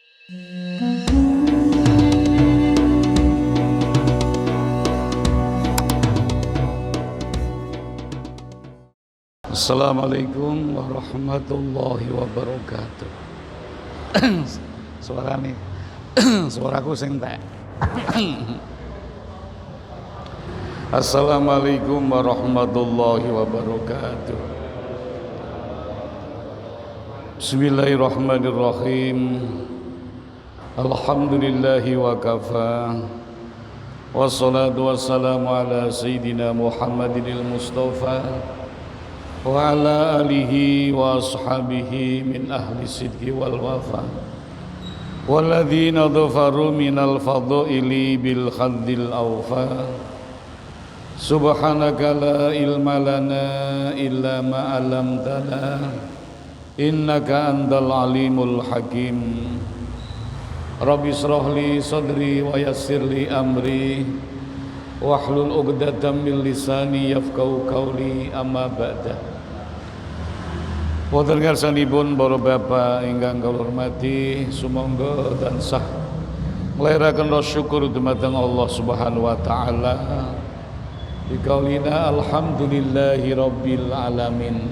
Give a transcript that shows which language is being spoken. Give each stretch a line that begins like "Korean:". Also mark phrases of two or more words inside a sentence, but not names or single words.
Arabic: السلام عليكم ورحمة الله وبركاته.
Javanese: Suaraku sing tek.
Arabic: السلام عليكم ورحمة الله وبركاته. بسم الله الرحمن الرحيم. الحمد لله وكفى. والصلاة والسلام على سيدنا محمد المصطفى وعلى آله وأصحابه من أهل الصدق والوفا والذين ظفروا من الفضائل بالحظ الأوفى. سبحانك لا علم لنا إلا ما علمتنا إنك أنت العليم الحكيم. رب اشرح لي صدري ويسر لي أمري واحلل عقدة من لساني يفقهوا قولي, أما بعد.
Javanese: Wonten ngarsanipun para bapak ingkang kula hormati, sumangga tansah nglahiraken rasa syukur dumateng
Arabic: الله سبحانه وتعالى. بقولنا الحمد لله رب العالمين.